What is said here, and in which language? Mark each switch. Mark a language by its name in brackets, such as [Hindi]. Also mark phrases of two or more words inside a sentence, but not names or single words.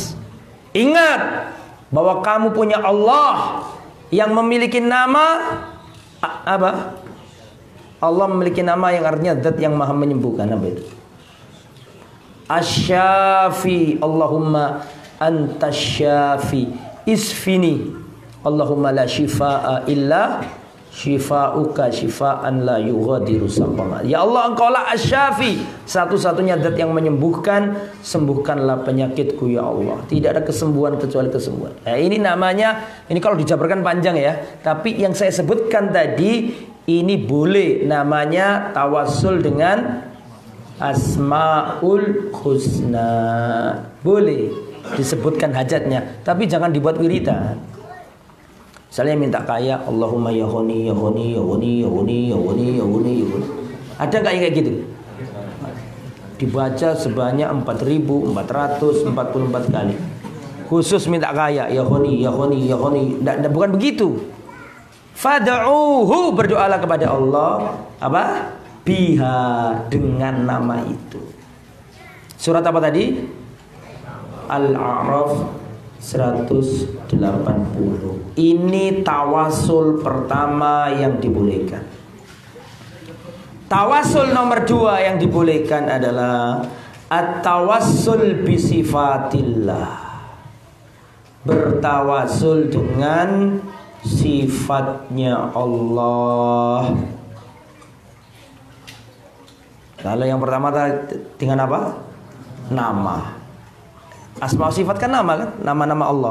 [Indonesian] Ingat bahwa kamu punya Allah yang memiliki nama apa? Allah memiliki nama yang artinya zat yang maha menyembuhkan. Apa itu? Asy-Syafi. [Arabic] اللهم أنت الشافي اشفني. اللهم لا شفاء إلا شفاؤك شفاء لا يغادر سقما. [Indonesian] Ya Allah, engkaulah Asy-Syafi, satu-satunya zat yang menyembuhkan. Sembuhkanlah penyakitku ya Allah. Tidak ada kesembuhan kecuali kesembuhan. Nah, ini namanya, ini kalau dijabarkan panjang ya, tapi yang saya sebutkan tadi ini boleh namanya tawasul dengan Asmaul Husna. Boleh disebutkan hajatnya, tapi jangan dibuat wiridan. Misalnya minta kaya, [Arabic] اللهم يا غني يا غني يا غني يا غني يا غني يا غني يا غني. [Indonesian] Ada nggak yang kayak gitu? Dibaca sebanyak 4.444 kali. Khusus minta kaya, [Arabic] يا غني يا غني يا غني. [Indonesian] Bukan begitu. Fad'uhu, berdoalah kepada Allah. Apa? Biha, dengan nama itu. Surat apa tadi? Al-A'raf 180. Ini tawasul pertama yang dibolehkan. Tawasul nomor 2 yang dibolehkan adalah [Arabic] التوسل بصفات الله. [Indonesian] Bertawasul dengan sifatnya Allah. Kalau yang pertama dengan apa? Nama. Asma sifat kan nama kan? Nama-nama Allah.